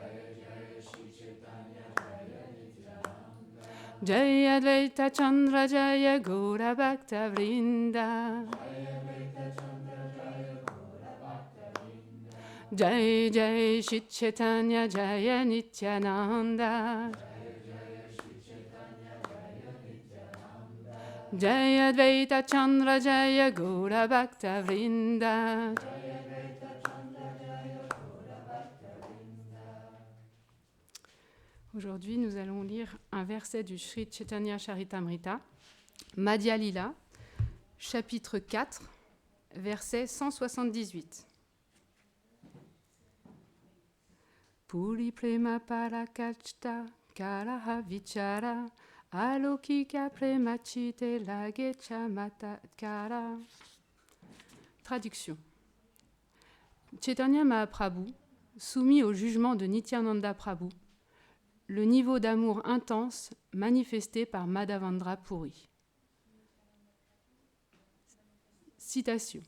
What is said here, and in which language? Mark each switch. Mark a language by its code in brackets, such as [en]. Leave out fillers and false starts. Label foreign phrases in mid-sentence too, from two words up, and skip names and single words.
[sa] जय अद्वैत चन्द्र जय गौर भक्त वृन्द जय जय श्री चैतन्य जय नित्यानन्द जय अद्वैत चन्द्र जय गौर भक्त वृन्द. [fr] Aujourd'hui, nous allons lire un verset du Sri Chaitanya Charitamrita, Madhya Lila, chapitre 4, verset 178. [bn] পুরী প্রেম পরাকাষ্ঠা করহ বিচার অলৌকিক প্রেম চিত্তে লাগে চমৎকার. [fr] Traduction. Chaitanya Mahaprabhu, soumis au jugement de Nityananda Prabhu, le niveau d'amour intense manifesté par Madhavendra Puri. Citation.